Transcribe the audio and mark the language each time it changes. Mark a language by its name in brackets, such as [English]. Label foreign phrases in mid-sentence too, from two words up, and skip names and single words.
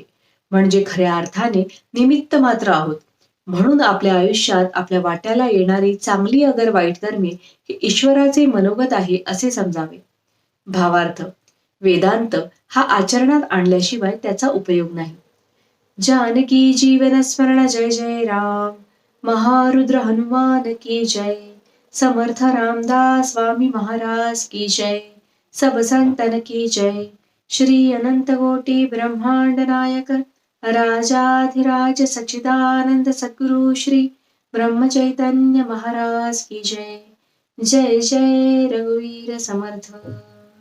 [Marathi] म्हणजे खऱ्या अर्थाने निमित्त मात्र आहोत. म्हणून आपल्या आयुष्यात आपल्या वाट्याला येणारी चांगली अगर वाईट कर्मे हे ईश्वराचे मनोगत आहे असे समजावे. भावार्थ: वेदांत हा आचरणात आणल्याशिवाय त्याचा उपयोग नाही. जानकी जीवन स्मरण जय जय राम. [Hindi] महारुद्र हनुमान की जय. समर्थ रामदास स्वामी महाराज की जय. सब संतन की जय. श्री अनंत कोटी ब्रह्मांड नायक राजाधिराज सच्चिदानंद सद्गुरु श्री ब्रह्म चैतन्य महाराज की जय. [Marathi] जय जय रघुवीर समर्थ.